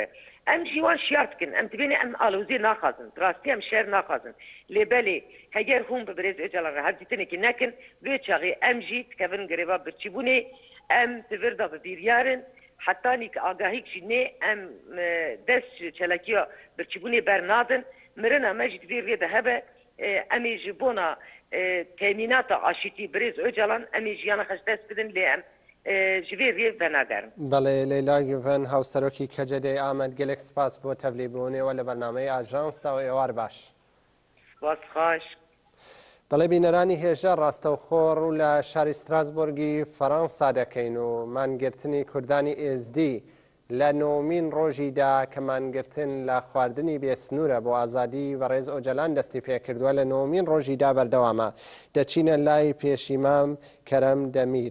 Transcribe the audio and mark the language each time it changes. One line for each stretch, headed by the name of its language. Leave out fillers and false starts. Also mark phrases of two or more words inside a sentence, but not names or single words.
Kurdish: Em jî wan şiyar dikin em dibêne em alozî naxwazin rastî em şer naxwazin lêbelê heger hûn bi Birêz Öcalan re hevdîtinekî nekin vê çaxê em jî dikevin girêva birçîbûnê em di vir da bibîryarin hetanî ki agahîk jî nê em dest ji çelakiya birçîbûnê bernadin mirina me jî divê rê de hebe em ê ji bona teminata aşitî Birêz Öcalan em ê jiyana xwe ji dest bidin lê em ji vê rê venagerin.
Central Kurdish: بەڵێ لەیلا گڤن هاوسەرۆکی کەجەدەی ئامەد gelek سپاس بۆ تەڤلیبوونەوە لە بەرنامەی ئاژانسدا و ئێوار باش. سپاس خۆش. بەڵێ بینەرانی هێژە ڕاستەوخۆڕ و لە شاری ستراسبۆرگی فەڕەنسا دەکەین و مانگرتنی کوردانی ئێزدی لە نۆمین ڕۆژیدا کە مانگرتن لە خواردنی بێسنوورە بۆ ئازادی بەڕێز ئۆجەلان دەستی پێکردووە لە نۆمین ڕۆژیدا بەردەوامە دەچینە لای پێشیمام کەرەم دەمیر.